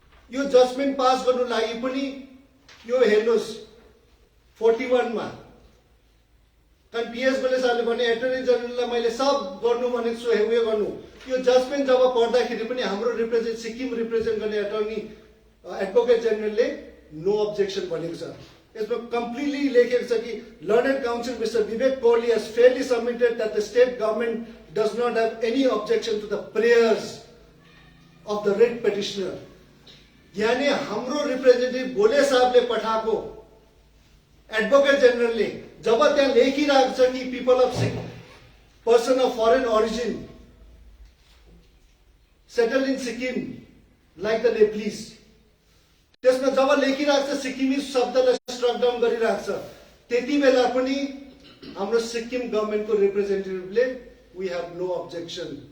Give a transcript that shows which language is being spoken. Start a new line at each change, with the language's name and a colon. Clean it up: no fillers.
Nepali: यो judgement pass गर्नु लागि पनि यो हेर्नुहोस् 41 मा कारण पिएस गोले सरले भने एटर्नी जनरललाई मैले सब गर्नु भनेको छु उयो गर्नु। यो जजमेन्ट जब पढ्दाखेरि पनि हाम्रो सिक्किम रिप्रेजेन्ट गर्ने एटर्नी एडभोकेट जनरलले नो अब्जेक्सन भनेको छ। यसमा कम्प्लिटली लेखेको छ कि learned council mister Vivek Kohli
English: has fairly submitted that the state government does not have any objection to the prayers of the writ petitioner।
Nepali: यानी हाम्रो रिप्रेजेन्टेटिभ गोले साहबले पठाएको एडभोकेट जनरलले जब त्यहाँ लेखिरहेको छ कि
English: people of person of foreign origin settle in Sikkim like the Nepalese,
Nepali: त्यसमा जब लेखिरहेको छ सिक्किमी शब्दलाई स्ट्रक डाउन गरिरहेको छ त्यति बेला पनि हाम्रो सिक्किम गभर्मेन्टको रिप्रेजेन्टेटिभले
English: We have no objection.